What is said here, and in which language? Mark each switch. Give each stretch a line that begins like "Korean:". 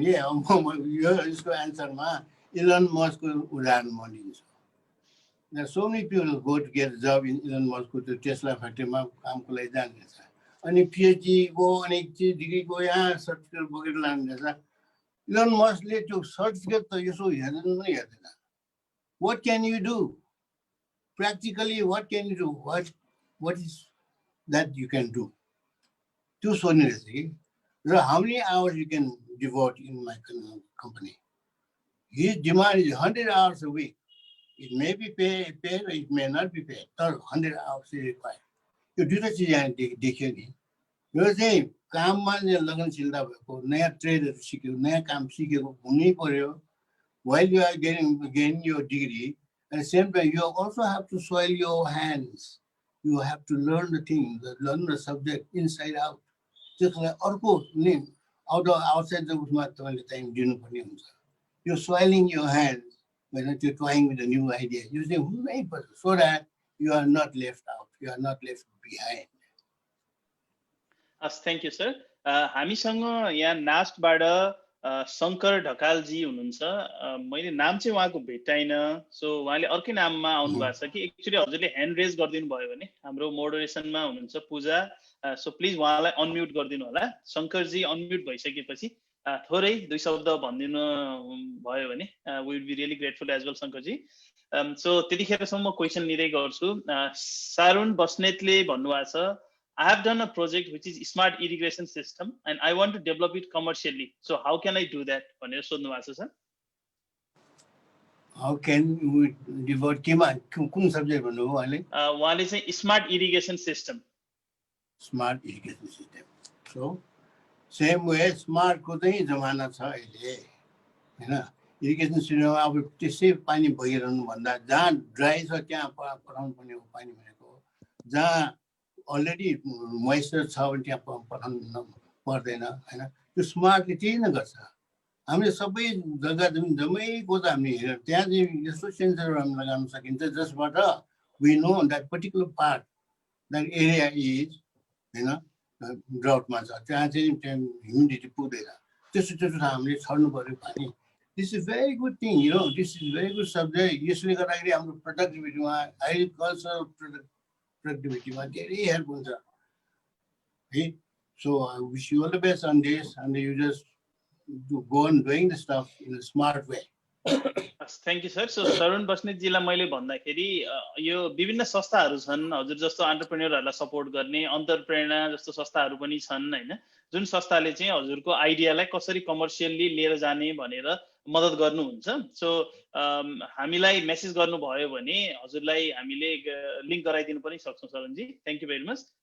Nepali: Yeah, यसको आन्सरमा Elon मस्कको उदाहरण म लिन्छु।
English: There are so many people who go to get a job in Elon Muskको
Nepali: त्यो टेस्ला फ्याक्ट्रीमा कामको लागि जाँदैछ। अनि पिएचडी को अनि डिग्री को यहाँ सर्टिफिकेट बोकेर लाँदैछ। इलन मस्कले त्यो सर्टिफिकेट त यसो हेर्दैन नै हेर्दैन।
English: What can you do? Practically, what can you do? What is that you can do?
Nepali: त्यो सोध्ने रहेछ कि
English: how many hours you can devote in my company? His demand is 100 hours a week. It may be paid, it may not be paid. 100 hours is required.
Nepali: यो दुईटा चिज यहाँ देखियो नि। यो चाहिँ काममा लगनशीलता भएको, नयाँ ट्रेडहरू सिक्यो, नयाँ काम सिकेको हुनै पर्यो।
English: While you are getting your degree, at the same time you also have to soil your hands. You have to learn the thing, learn the subject inside out.
Nepali: त्यसलाई अर्को नि
English: outside the
Nepali: उसमा तपाईले टाइम दिनुपर्ने हुन्छ।
English: You're soiling your hands when you're toying with a new idea. You say
Nepali: हुनै पर्छ
English: so that you are not left out, you are not left behind. Thank you sir.
Nepali: हामीसँग यहाँ नास्टबाट शङ्कर ढकालजी हुनुहुन्छ। मैले नाम चाहिँ उहाँको भेटाइनँ, सो उहाँले अर्कै नाममा आउनु भएको छ कि एक्चुअली हजुरले ह्यान्ड रेज गरिदिनु भयो भने हाम्रो मोडरेसनमा हुनुहुन्छ पूजा, सो प्लिज उहाँलाई अनम्युट गरिदिनु होला। शङ्करजी अनम्युट भइसकेपछि थोरै 2 शब्द भनिदिनु भयो भने
English: we will be really grateful as well
Nepali: Shankarji. So त्यतिखेरसम्म म क्वेसन लिँदै गर्छु। सारुण बस्नेतले भन्नुभएको छ,
English: I have done a project which is smart irrigation system and I want to develop it commercially. So how can I do that?
Nepali: भनेर सोध्नु भएको छ sir.
English: How can we devote
Nepali: कुन सब्जेक्ट भन्नुभयो उहाँले? उहाँले चाहिँ smart irrigation system. Smart irrigation system. So same way smart को चाहिँ जमाना छ अहिले हैन। इरिगेसन सिस्टममा अब त्यसै पानी बगिरहनु भन्दा जहाँ ड्राई छ त्यहाँ पठाउनु पर्ने हो पानी भनेको। जहाँ अलरेडी मोइस्चर छ भने त्यहाँ पठाउनु पर्दैन हैन। त्यो स्मार्टले त्यही नै गर्छ। हामीले सबै जग्गा जम्मैको त हामीले हेरेर त्यहाँ चाहिँ यस्तो सेन्सरहरू हामी लगाउन सकिन्छ जसबाट
English: we know that particular part, that area is
Nepali: हैन ड्राउटमा छ, त्यहाँ चाहिँ ह्युमिडिटी पुग्दैन। त्यस्तो हामीले छर्नु पर्यो पानी।
English: This is very good thing, you know, this is very good subject.
Nepali: यसले गर्दाखेरि हाम्रो प्रोडक्टिभिटीमा एग्रिकल्चरल प्रोडक्टिभिटीमा धेरै हेल्प हुन्छ है।
English: So I wish you all the best on this and you just go on doing the stuff in a smart way. Thank you sir.
Nepali: So सरुण बस्नेतजीलाई मैले भन्दाखेरि यो विभिन्न संस्थाहरू छन् हजुर जस्तो एन्टरप्रेन्योरहरूलाई सपोर्ट गर्ने, अन्तरप्रेरणा जस्तो संस्थाहरू पनि छन् हैन, जुन संस्थाले चाहिँ हजुरको आइडियालाई कसरी कमर्सियली लिएर जाने भनेर मद्दत गर्नुहुन्छ। सो हामीलाई मेसेज गर्नुभयो भने हजुरलाई हामीले लिङ्क गराइदिनु पनि सक्छौँ सरुणजी।
English: Thank you very much.